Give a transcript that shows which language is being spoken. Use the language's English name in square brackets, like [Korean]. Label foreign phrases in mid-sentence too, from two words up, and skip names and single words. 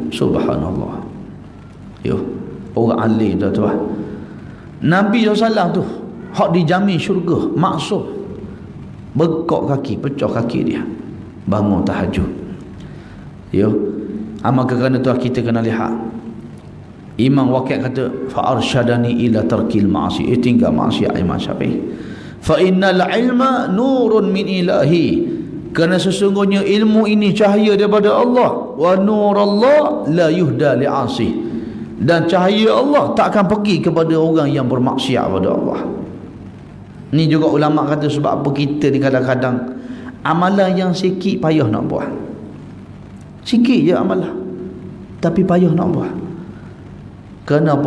[Malay] Subhanallah. Yo, orang alim tuan-tuan. Nabi SAW tu hak dijamin syurga, maksum, bekok kaki, pecah kaki dia bangun tahajud. Yo, maka kerana tu kita kena lihat. Imam Waqi' kata [Arabic] فأرشدني إلى ترك المعاصي, [Malay] tinggal maksiat. [Arabic] Imam Syafi'i, فإن العلم نور من إله, [Malay] kerana sesungguhnya ilmu ini cahaya daripada Allah. [Arabic] ونور الله لا يهدى لعاصي, [Malay] dan cahaya Allah tak akan pergi kepada orang yang bermaksiat pada Allah. Ni juga ulama kata sebab apa kita ni kadang-kadang amalan yang sikit payah nak buat. Sikit je amalan tapi payah nak buat. Kenapa?